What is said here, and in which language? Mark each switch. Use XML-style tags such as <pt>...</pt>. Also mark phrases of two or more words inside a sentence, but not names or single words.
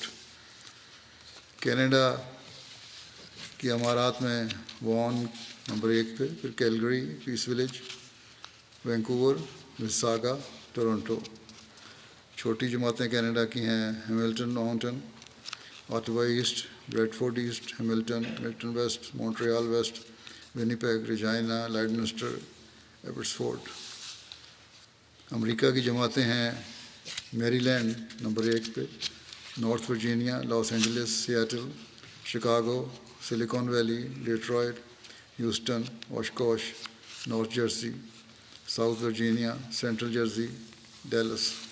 <ur>کینیڈا کی امارات میں وان نمبر 1 پہ، پھر کیلگری، پیس ولیج، وینکوور، مساگا، ٹورنٹو۔ چھوٹی جماعتیں کینیڈا کی ہیں ہیملٹن، آؤنٹن، آٹوا ایسٹ، بریڈ فورڈ ایسٹ، ہیملٹن، ملٹن ویسٹ، مونٹریال ویسٹ، ونیپیگ، ریجائنا، لائڈمسٹر، ایبٹسفورڈ۔ امریکہ کی جماعتیں ہیں میری لینڈ نمبر 1 پہ، نارتھ ورجینیا، لاس اینجلس، سیاٹل، شکاگو، سلیکان ویلی، ڈیٹرائٹ، ہیوسٹن، اوشکوش، نارتھ جرسی، ساؤتھ ورجینیا، سینٹرل جرسی، ڈیلس۔</ur>